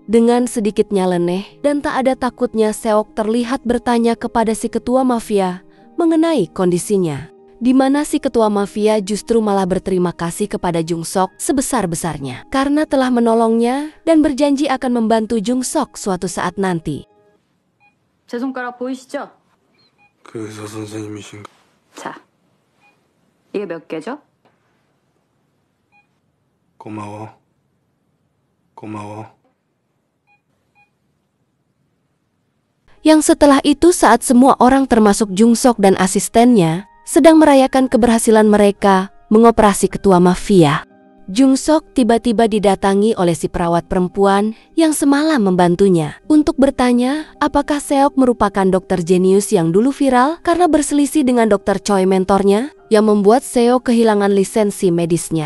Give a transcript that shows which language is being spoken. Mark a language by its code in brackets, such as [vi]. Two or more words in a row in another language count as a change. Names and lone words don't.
[id] Dengan sedikit nyeleneh dan tak ada takutnya, Seok terlihat bertanya kepada si ketua mafia mengenai kondisinya. Di mana si ketua mafia justru malah berterima kasih kepada Jung Sok sebesar-besarnya karena telah menolongnya dan berjanji akan membantu Jung Sok suatu saat nanti. [ko] 제 손가락 보이시죠? 그 의사 선생님이신가? 자, 이게 몇 개죠? 고마워. 고마워. [id] Yang setelah itu saat semua orang termasuk Jung Sok dan asistennya sedang merayakan keberhasilan mereka mengoperasi ketua mafia. Jung Sok tiba-tiba didatangi oleh si perawat perempuan yang semalam membantunya untuk bertanya apakah Seok merupakan dokter jenius yang dulu viral karena berselisih dengan dokter Choi mentornya yang membuat Seok kehilangan lisensi medisnya.